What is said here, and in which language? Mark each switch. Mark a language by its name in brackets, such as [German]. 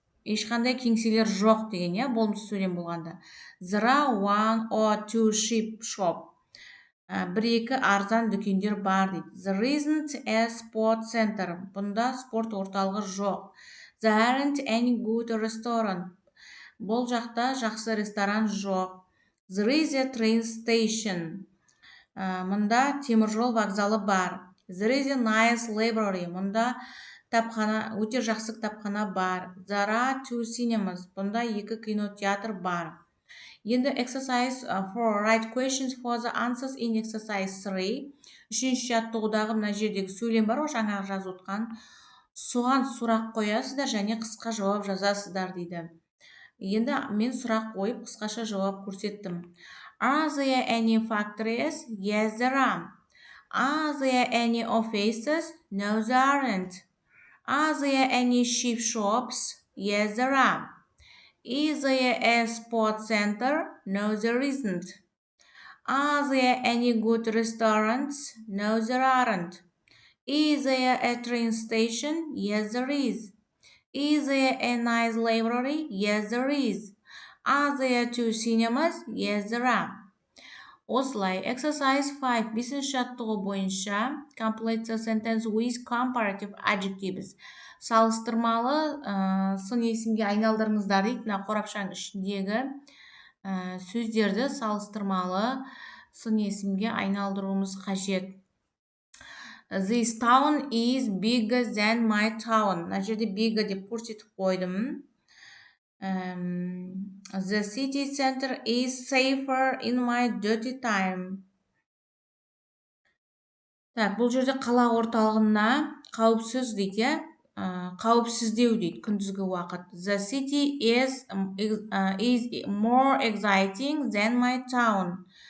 [Kazakh] Ешқандай кеңселер жоқ деген, я? Болымсыз сөйлем болғанда. [English] There are one or two cheap shop. [Kazakh] Бір-екі арзан дүкендер бар дейді. [English] There isn't a sport center. [Kazakh] Бұнда спорт орталығы жоқ. [English] There aren't any good restaurant. [Kazakh] Бұл жақта жақсы ресторан жоқ. [English] There is a train station. [Kazakh] Мұнда теміржол вокзалы бар. [English] There is a nice library. [Kazakh] Мұнда өте жақсы кітапхана бар. [English] There are two cinemas. [Kazakh] Бұнда екі кинотеатр бар. Енді exercise 4. [English] Write questions for the answers in exercise 3. [Kazakh] Үшінші жаттығудағы мына жердегі сөйлем бар, жаңағы жазып отқан. Соған сұрақ қоясыздар және қысқа жауап жазасыздар дейді. Енді мен сұрақ қойып қысқаша жауап көрсеттім. [English] Are there any factories? Yes, there are. Are there any offices? No, there aren't. Are there any cheap shops? Yes, there are. Is there a sports center? No, there isn't. Are there any good restaurants? No, there aren't. Is there a train station? Yes, there is. Is there a nice library? Yes, there is. Are there two cinemas? Yes, there are. [Kazakh] Осылай, exercise 5. Бесінші жаттығу бойынша [English] complete the sentence with comparative adjectives. [Kazakh] Салыстырмалы сын есімге айналдырыңыздар дейді. Мына қорапшаның ішіндегі сөздерді салыстырмалы сын есімге айналдыруымыз қажет. [English] This town is bigger than my town. [Kazakh] Мына жерде bigger деп көрсетіп қойдым. [English] The city center is safer in my dirty time. [Kazakh] Так, бұл жерде қала орталығына қауіпсіз дейді, иә? Қауіпсіздеу дейді күндізгі уақыт. [English] The city is more exciting than my town.